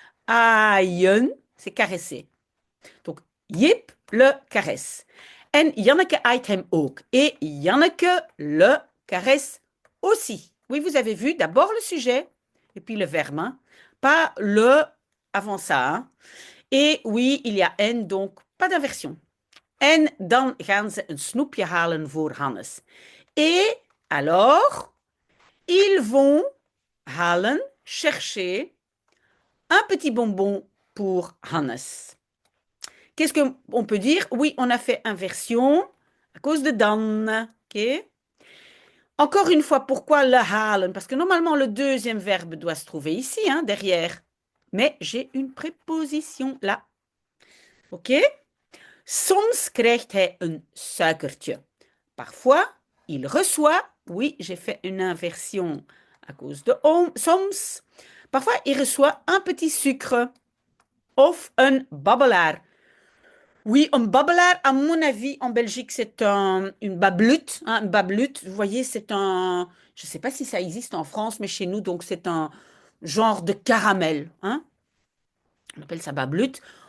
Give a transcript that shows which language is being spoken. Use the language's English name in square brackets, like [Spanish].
[French] Hein. Aien, c'est caresser. Donc, Jip le caresse. [Dutch] En Janneke ait hem ook. [French] Et Janneke le caresse aussi. Oui, vous avez vu d'abord le sujet et puis le verbe, hein, pas le avant ça. Hein. Et oui, il y a en, donc pas d'inversion. [Dutch] En dan gaan ze een snoepje halen voor Hannes. [French] Et alors, ils vont halen, chercher un petit bonbon pour Hannes. Qu'est-ce qu'on peut dire? Oui, on a fait inversion à cause de dan. Okay? Encore une fois, pourquoi le halen? Parce que normalement, le deuxième verbe doit se trouver ici, hein, derrière. Mais j'ai une préposition là. OK? [Dutch] Soms krijgt hij een suikertje. [French] Parfois, il reçoit. Oui, j'ai fait une inversion à cause de soms. Parfois, il reçoit un petit sucre. [Dutch] Of een babbelaar. [French] Oui, un babbelaar, à mon avis, en Belgique, c'est une bablute. Hein, une bablute, vous voyez, c'est un... Je ne sais pas si ça existe en France, mais chez nous, donc c'est un genre de caramel. Hein. On appelle ça bablute.